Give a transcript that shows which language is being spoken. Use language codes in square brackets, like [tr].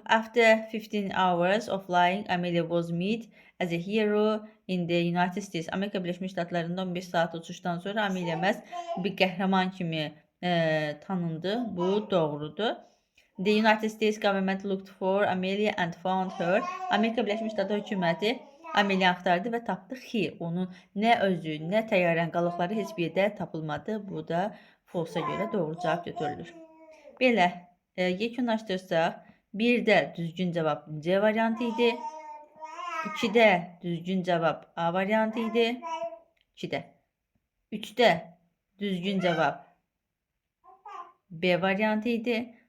[en] After 15 hours of flying, Amelia was met as a hero in the United States. [az] Amerika Birləşmiş Ştatlarında 15 saat uçuşdan sonra Amelia məhz bir qəhrəman kimi tanındı. Bu doğrudur. [en] The United States government looked for Amelia and found her. [az] Amerika Birləşmiş Ştatları hökuməti Amelia axtardı və tapdı ki, onun nə özü, nə təyyarən qalıqları heç bir yerdə tapılmadı. Bu da false-a görə doğru cavab götürülür. Belə yekunlaşdırsaq, 1-də düzgün cavab C variantı idi. 2-də düzgün cavab A variantı idi. 2-də. 3-də düzgün cavab B variantı idi.